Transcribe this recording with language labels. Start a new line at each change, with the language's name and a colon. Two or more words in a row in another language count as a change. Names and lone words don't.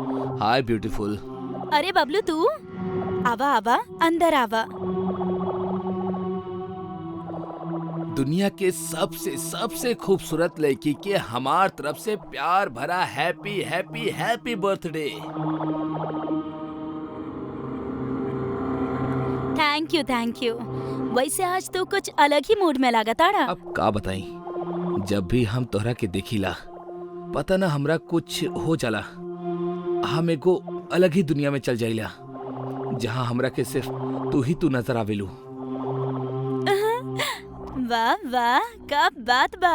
English: hi beautiful.
Bhojpuri: अरे बबलू तू आवा आवा अंदर आवा। दुनिया के सबसे सबसे खूबसूरत लड़की के हमार तरफ से प्यार भरा
English: happy happy happy birthday. thank you.
Bhojpuri: वैसे आज तो कुछ अलग ही मूड में लगा ताड़ा। अब का बताई, जब भी हम तोहरा के देखिला पता ना हमरा कुछ हो जाला। हम एगो अलग ही दुनिया में चल जाइला जहाँ हमरा के सिर्फ तू नजर आवेलू। वाह वाह का बात बा।